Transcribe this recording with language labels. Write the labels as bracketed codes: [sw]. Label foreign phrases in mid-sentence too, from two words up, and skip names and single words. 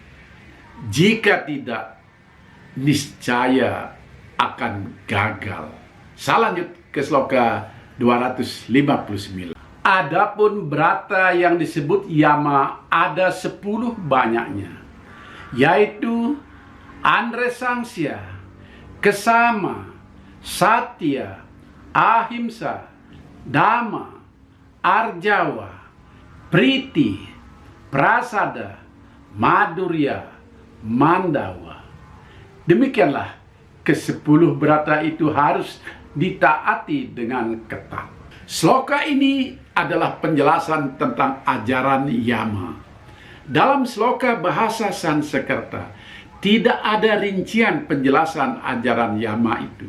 [id] Jika tidak, niscaya akan gagal. Selanjut ke sloka 259. Adapun brata yang disebut yama ada 10 banyaknya, yaitu Andresangsya, Kesama, Satya, Ahimsa, Dhamma, Arjawa, Priti, Prasada, Madurya, Mandawa. Demikianlah ke-10 brata itu harus ditaati dengan ketat. Sloka ini adalah penjelasan tentang ajaran yama. Dalam sloka bahasa Sanskerta tidak ada rincian penjelasan ajaran yama itu.